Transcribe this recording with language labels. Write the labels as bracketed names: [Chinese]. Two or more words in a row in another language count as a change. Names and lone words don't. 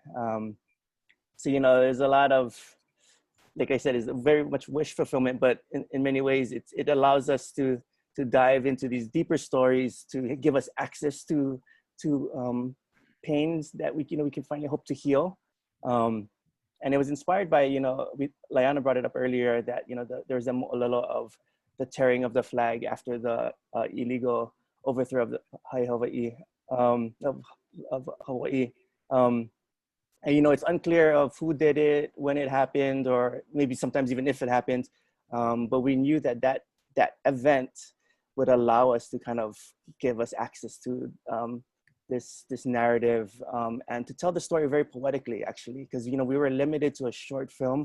[English] So, you know, there's a lot of, like I said, is very much wish fulfillment, but in many ways, it allows us to dive into these deeper stories, to give us access to pains that we can finally hope to heal. And it was inspired by, you know, Laiana brought it up earlier that, you know, there's a moʻolelo of the tearing of the flag after the illegal overthrow of the Hae Hawaiʻi, of Hawaii. And, you know, it's unclear of who did it, when it happened, or maybe sometimes even if it happened. But we knew that event would allow us to kind of give us access to this narrative and to tell the story very poetically, actually, because, you know, we were limited to a short film.